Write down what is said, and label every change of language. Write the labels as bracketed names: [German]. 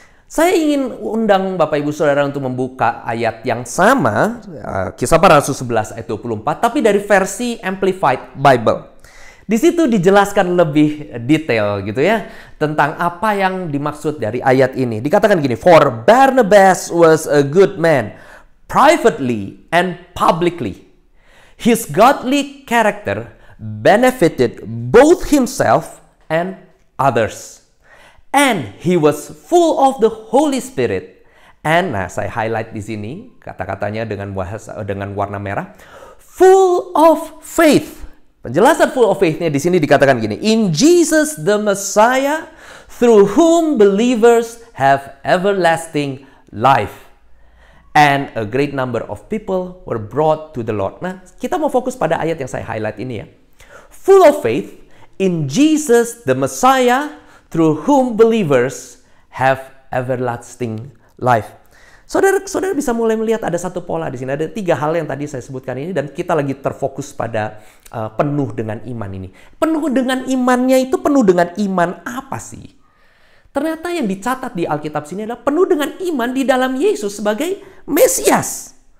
[Indonesian] Saya ingin undang Bapak Ibu Saudara untuk membuka ayat yang sama, Kisah Para Rasul 11 ayat 24, tapi dari versi Amplified Bible. Di situ dijelaskan lebih detail gitu ya, tentang apa yang dimaksud dari ayat ini. Dikatakan gini, [English] "For Barnabas was a good man, privately and publicly. His godly character benefited both himself and others. And he was full of the Holy Spirit." [Indonesian] And nah, saya highlight di sini kata-katanya dengan warna merah. [English] Full of faith. [Indonesian] Penjelasan full of faith-nya di sini dikatakan gini. [English] In Jesus the Messiah, through whom believers have everlasting life. And a great number of people were brought to the Lord. [Indonesian] Nah, kita mau fokus pada ayat yang saya highlight ini ya. [English] Full of faith in Jesus the Messiah, through whom believers have everlasting life. [Indonesian] Saudara bisa mulai melihat ada satu pola di sini. Ada 3 hal yang tadi saya sebutkan ini dan kita lagi terfokus pada penuh dengan iman ini. Penuh dengan imannya itu penuh dengan iman apa sih? Ternyata yang dicatat di Alkitab sini adalah penuh dengan iman di dalam Yesus sebagai Mesias.